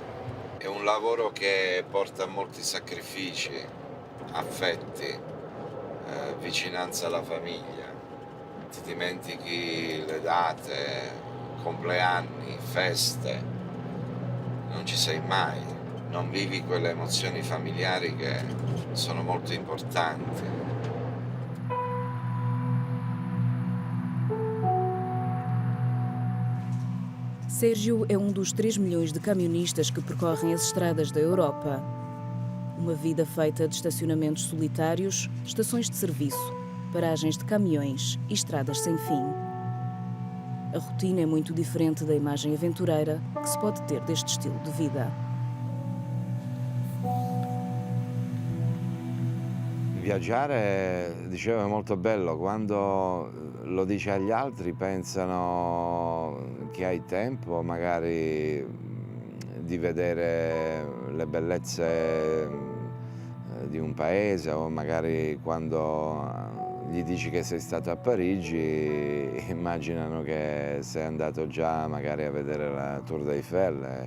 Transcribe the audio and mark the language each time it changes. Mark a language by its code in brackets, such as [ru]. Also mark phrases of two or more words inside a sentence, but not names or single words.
[it] È un lavoro che porta molti sacrifici, affetti, vicinanza alla famiglia, ti dimentichi le date, compleanni, feste, non ci sei mai, non vivi quelle emozioni familiari che sono molto importanti. [pt] Sérgio é um dos 3 milhões de camionistas que percorrem as estradas da Europa. Uma vida feita de estacionamentos solitários, estações de serviço, paragens de caminhões e estradas sem fim. A rotina é muito diferente da imagem aventureira que se pode ter deste estilo de vida. [it] Viaggiare, dicevo, è molto bello. Quando lo dici agli altri pensano che hai tempo magari di vedere le bellezze di un paese, o magari quando gli dici che sei stato a Parigi immaginano che sei andato già magari a vedere la Tour Eiffel.